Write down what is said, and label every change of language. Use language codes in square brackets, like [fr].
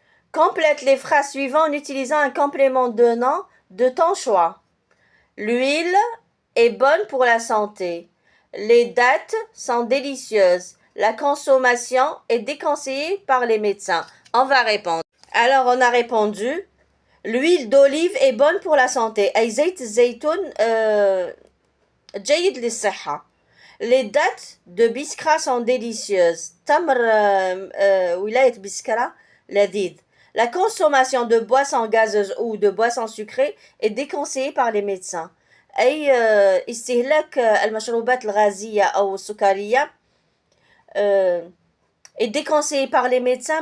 [fr] Complète les phrases suivantes en utilisant un complément de nom de ton choix. L'huile est bonne pour la santé. Les dattes sont délicieuses. La consommation est déconseillée par les médecins. On va répondre. Alors, on a répondu. L'huile d'olive est bonne pour la santé. [ar] أي زيت الزيتون جيد للصحة. [fr] Les dattes de Biskra sont délicieuses. [ar] تمر ولاية بسكرة لذيذ. [fr] La consommation de boissons gazeuses ou de boissons sucrées est déconseillée par les médecins. [ar] أي استهلاك المشروبات الغازية أو السكرية [fr] est déconseillé par les médecins.